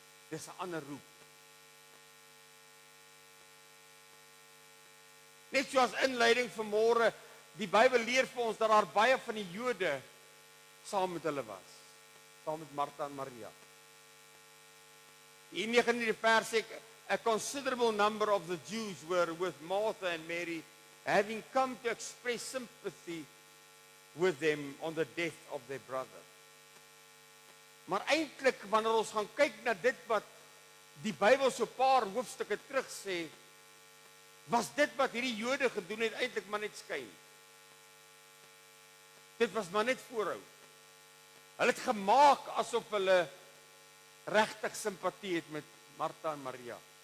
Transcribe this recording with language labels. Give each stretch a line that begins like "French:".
Afrikaans: Dis 'n ander roep. Net soos inleiding vanmôre, die Bybel leer vir ons dat daar baie van die Jode saam met hulle was, saam met Martha en Maria. In 19 vers sê,
English: a considerable number of the Jews were with Martha and Mary, having come to express sympathy with them on the death of their brother.
Afrikaans: Maar eintlik wanneer ons gaan kyk na dit wat die Bybel so 'n paar hoofstukke terug sê, was dit wat hierdie Jode gedoen het eintlik maar net skyn. Dit was maar net voorhou. Hulle het gemaak asof hulle regtig simpatie het met Martha en Maria.